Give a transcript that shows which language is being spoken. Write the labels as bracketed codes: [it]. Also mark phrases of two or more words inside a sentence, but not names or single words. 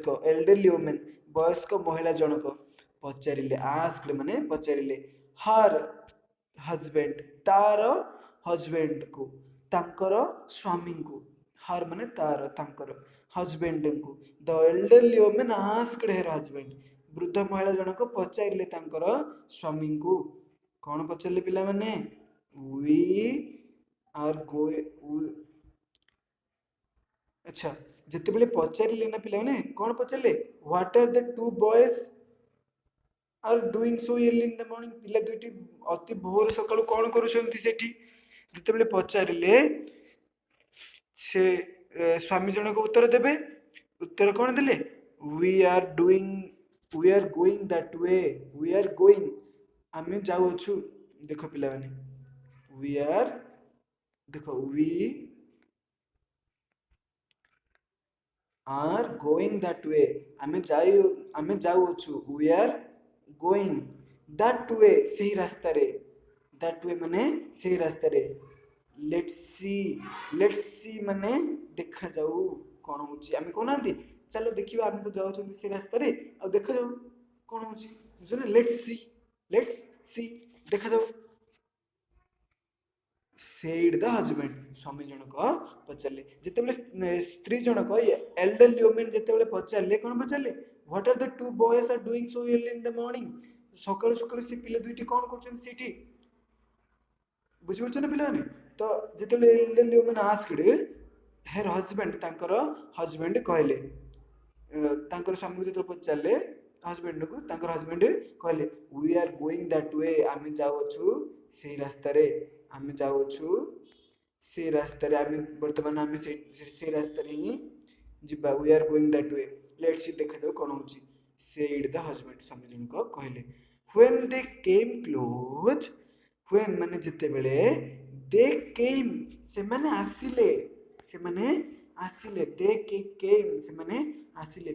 [en] elderly woman [or] ବୟସ୍କ ମହିଳା ଜଣକ ପଚାରିଲେ, ଆସ୍କଡ୍ ମାନେ ପଚାରିଲେ, [en] her husband [or] ତାର ହଜବେଣ୍ଡକୁ, ତାଙ୍କର ସ୍ୱାମୀଙ୍କୁ, ହର୍ ମାନେ ତାର, ତାଙ୍କର ହଜବେଣ୍ଡଙ୍କୁ। [en] The elderly woman asked her husband [or] ବୃଦ୍ଧ ମହିଳା ଜଣକ ପଚାରିଲେ ତାଙ୍କର ସ୍ୱାମୀଙ୍କୁ। କ'ଣ ପଚାରିଲେ ପିଲାମାନେ? [en] We are going. [or] अच्छा, ଯେତେବେଳେ ପଚାରିଲେ ନା ପିଲାମାନେ, କ'ଣ ପଚାରିଲେ? [en] What are the two boys are doing so early in the morning? [or] ପିଲା ଦୁଇଟି ଅତି ଭୋର ସକାଳୁ କ'ଣ କରୁଛନ୍ତି ସେଠି? ଯେତେବେଳେ ପଚାରିଲେ ସେ ସ୍ୱାମୀ ଜଣକ ଉତ୍ତର ଦେବେ। ଉତ୍ତର କ'ଣ ଦେଲେ? [en] We are going that way. We are going [or] ଆମେ ଯାଉଅଛୁ। ଦେଖ ପିଲାମାନେ, [en] We are, ଦେଖ We are going that way [or] ଆମେ ଯାଉଅଛୁ। [en] We are going that way [or] ସେହି ରାସ୍ତାରେ। [en] that way [or] ମାନେ ସେହି ରାସ୍ତାରେ। [en] let's see [or] ମାନେ ଦେଖାଯାଉ କ'ଣ ହେଉଛି। ଆମେ କହୁନାହାନ୍ତି ଚାଲ ଦେଖିବା, ଆମେ ତ ଯାଉଛନ୍ତି ସେ ରାସ୍ତାରେ, ଆଉ ଦେଖାଯାଉ କ'ଣ ହେଉଛି। ବୁଝୁଛ ନା? [en] Let's see [or] ଦେଖାଯାଉ। [en] said the husband [or] ସ୍ୱାମୀ ଜଣକ ପଚାରିଲେ। ଯେତେବେଳେ ସ୍ତ୍ରୀ ଜଣକ [en] elderly woman [or] ଯେତେବେଳେ ପଚାରିଲେ, କ'ଣ ପଚାରିଲେ? [en] What are the two boys are doing so early in the morning? [or] ସକାଳୁ ସକାଳୁ ସେ ପିଲା ଦୁଇଟି କ'ଣ କରୁଛନ୍ତି ସେଇଠି? ବୁଝିପାରୁଛ ନା ପିଲାମାନେ? ତ ଯେତେବେଳେ [en] elderly woman asked her husband, [or] ତାଙ୍କର ହଜବେଣ୍ଡ କହିଲେ, ତାଙ୍କର ସ୍ୱାମୀକୁ ଯେତେବେଳେ ପଚାରିଲେ ହଜବେଣ୍ଡକୁ, ତାଙ୍କର ହଜବେଣ୍ଡ କହିଲେ [en] We are going that way [or] ଆମେ ଯାଉଅଛୁ ସେହି ରାସ୍ତାରେ। ଆମେ ଯାଉଅଛୁ ସେ ରାସ୍ତାରେ, ଆମେ ବର୍ତ୍ତମାନ ଆମେ ସେ ରାସ୍ତାରେ ହିଁ ଯିବା। [en] We are going that way. Let's see [or] ଦେଖାଯାଉ କ'ଣ ହେଉଛି। [en] said the husband [or] ସ୍ୱାମୀ ଜଣକ କହିଲେ। [en] When they came close, ହ୍ୱେନ୍ [or] ମାନେ ଯେତେବେଳେ, [en] they came [or] ସେମାନେ ଆସିଲେ, [en] they came [or] ସେମାନେ ଆସିଲେ।